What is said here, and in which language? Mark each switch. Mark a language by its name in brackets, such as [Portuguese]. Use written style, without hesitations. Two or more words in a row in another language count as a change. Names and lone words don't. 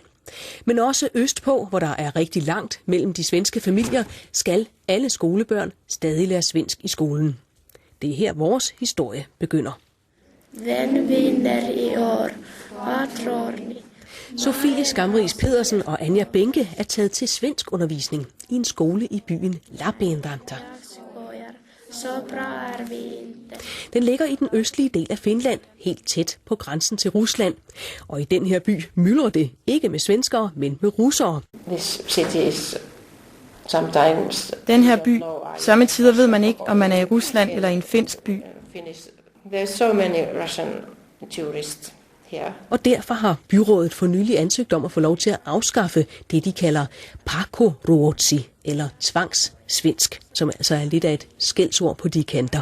[Danish] Men også østpå, hvor der er rigtig langt mellem de svenske familier, skal alle skolebørn stadig lære svensk i skolen. Det er her vores historie begynder. Hvem vinder i år? Hvad tror ni? Sofie Skamris Pedersen og Anja Benke er taget til svensk undervisning i en skole i byen Lappeenranta. [Swedish] Så bra er vi inte. [Danish] Den ligger i den østlige del af Finland, helt tæt på grænsen til Rusland. Og i den her by myldrer det ikke med svenskere, men med russere. Den her by, somme tider ved man ikke, om man er i Rusland eller i en finsk by. Og derfor har byrådet for nylig ansøgt om at få lov til at afskaffe det, de kalder pakkoruotsi, eller tvangssvensk, som altså er lidt af et skældsord på de kanter.